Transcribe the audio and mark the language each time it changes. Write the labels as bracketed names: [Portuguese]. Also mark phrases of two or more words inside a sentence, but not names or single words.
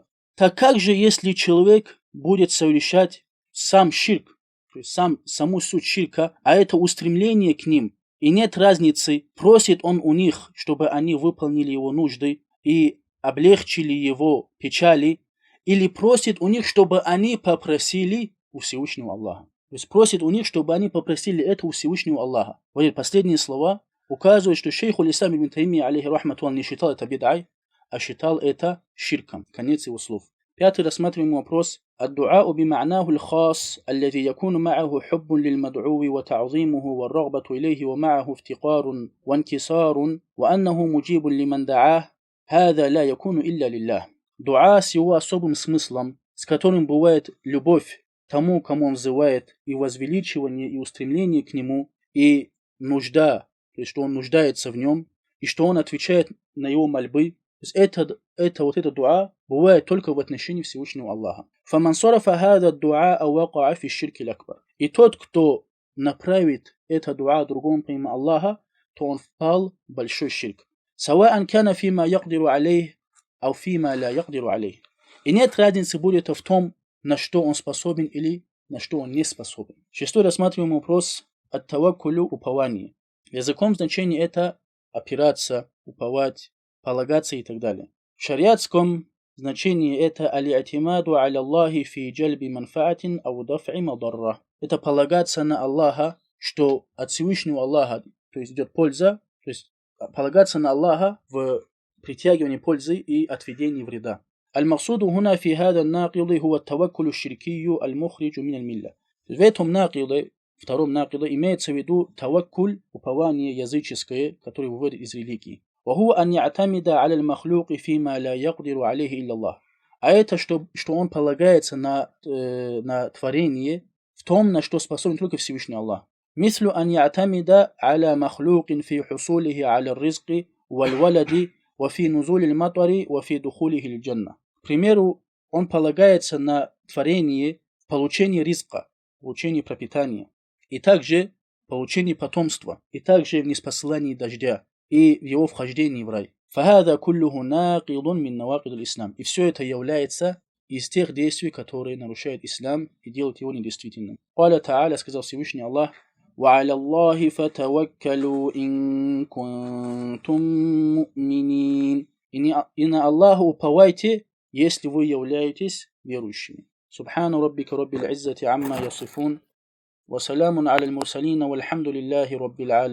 [Russian] Так как же, если человек будет совершать сам ширк, то есть саму суть ширка, а это устремление к ним, и нет разницы, просит он у них, чтобы они выполнили его нужды и облегчили его печали, или просит у них, чтобы они попросили у Всевышнего Аллаха. То есть просит у них, чтобы они попросили это у Всевышнего Аллаха. Вот эти последние слова указывают, что шейх аль-Ислам ибн Таймия, [Arabic] عليه رحمة, [Russian] он не считал это бид'ай, а считал это ширком. Конец его слов. Пятый рассматриваем вопрос. [Arabic] الدعاء بمعناه الخاص الذي يكون معه حب للمدعو وتعظيمه والرغبة إليه ومعه افتقار وانكسار وأنه مجيب لمن دعاه هذا لا يكون إلا لله. [Russian] Дуа с его особым смыслом, с которым бывает любовь тому, кому он взывает, и возвеличивание, и устремление к нему, и нужда, то есть что он нуждается в нем, и что он отвечает на его мольбы. То есть это дуа бывает только в отношении Всевышнего Аллаха. [Arabic] فَمَنْ صَرَفَ هَذَا الدُّعَاءَ وَقَعَ فِي الشِّرْكِ الْأَكْبَرِ. [Russian] И тот, кто направит это дуа другому помимо Аллаха, то он впал в большой ширк. [Arabic] سواء كان فيما يقدر عليه أو فيما لا يقدر عليه. [Russian] И нет разницы будет в том, на что он способен или на что он не способен. Шестой рассматриваем вопрос ат-таваккулю, упование. В языковом значении это опираться, уповать, полагаться и так далее. В шариатском значении это [Arabic] الاعتماد على الله في جلب منفعة أو دفع مضرة. [Russian] Это полагаться на Аллаха, что от Всевышнего Аллаха, то есть идет польза, то есть полагаться на Аллаха в притягивании пользы и отведении вреда. [Arabic] المقصود هنا في هذا الناقض هو التوكل الشركي المخرج من الملة. [Russian] В этом наقиде, втором наقиде, имеется в виду таваккуль, упование языческое, которое выводит из религии. [Arabic] وهو أن يعتمد على المخلوق فيما لا يقدر عليه إلا الله. [Russian] А это, что он полагается на творение в том, на что способен только Всевышний Аллах. [Arabic] مثل أن يعتمد على مخلوق في حصوله على الرزق والولد وفي نزول المطر وفي دخوله الجنة. [Russian] К примеру, он полагается на творение в получении ризка, получении пропитания, и также получении потомства, и также в ниспосылании дождя, и в его вхождении в рай. [Arabic] فهذا كله ناقض من نواقض الإسلام. [Russian] И все это является из тех действий, которые нарушают ислам и делают его недействительным. [Arabic] قال تعالى, [Russian] сказал Всевышний Аллах, [Arabic] وعلى الله فتوكلوا إن كنتم مؤمنين. [Russian] И на Аллаха уповайте, если вы являетесь верующими. [Arabic] سبحان ربك رب العزة عما يصفون وسلام على المرسلين والحمد لله رب العالمين.